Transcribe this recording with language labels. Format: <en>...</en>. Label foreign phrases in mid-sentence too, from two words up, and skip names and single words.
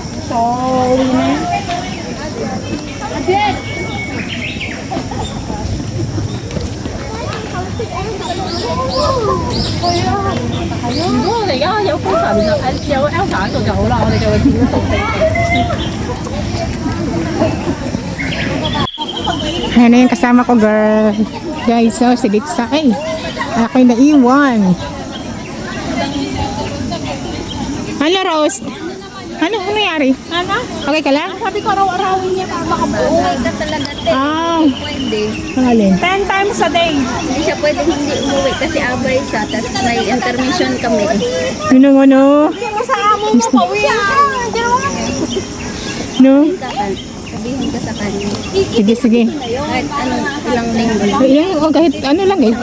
<tl>So, uwi na. Again!</tl> <yue>如果我哋而家有觀察，有 Elsa 喺度就好啦，我哋就會見到</yue> <tl>Ayan na yung kasama ko, girl. Guys, so, si Litsa. Ay, ako'y naiwan. Ano, Rose? Ano nangyari? Ano? Okay ka lang? Sabi ko araw-arawin niya para makabuhay ka talaga. Ah, Pwede. ang alin?</tl> <en>10 times a day.</en> <tl>Hindi siya pwede hindi umuwi kasi abay siya. Tapos may intermission kami. Yun ang ano? Hindi mo sa amo mo pauwi ka. No? Sabihin ka sa kanya. Sige, sige. Kahit anong ilang linggo. Ilang, o kahit ano lang eh.</tl>